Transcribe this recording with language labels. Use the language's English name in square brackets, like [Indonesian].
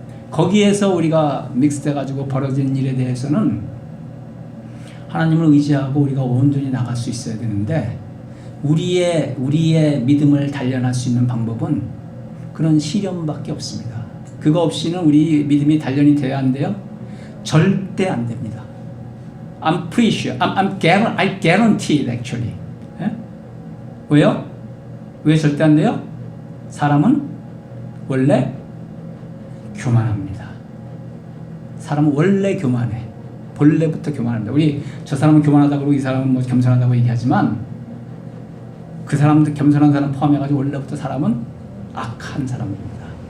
[Korean] 거기에서 우리가 믹스돼가지고 벌어진 일에 대해서는 하나님을 의지하고 우리가 온전히 나갈 수 있어야 되는데 우리의 믿음을 단련할 수 있는 방법은 그런 시련밖에 없습니다. 그거 없이는 우리 믿음이 단련이 돼야 안 돼요? 절대 안 됩니다. [English] I'm pretty sure, I guarantee it actually. [Korean] 예? 왜요? 왜 절대 안 돼요? 사람은 원래 교만합니다. 사람은 원래 교만해. 본래부터 교만합니다. 우리 저 사람은 교만하다고 그러고 이 사람은 뭐 겸손하다고 얘기하지만 그 사람들 겸손한 사람 포함해가지고 원래부터 사람은 악한 사람입니다.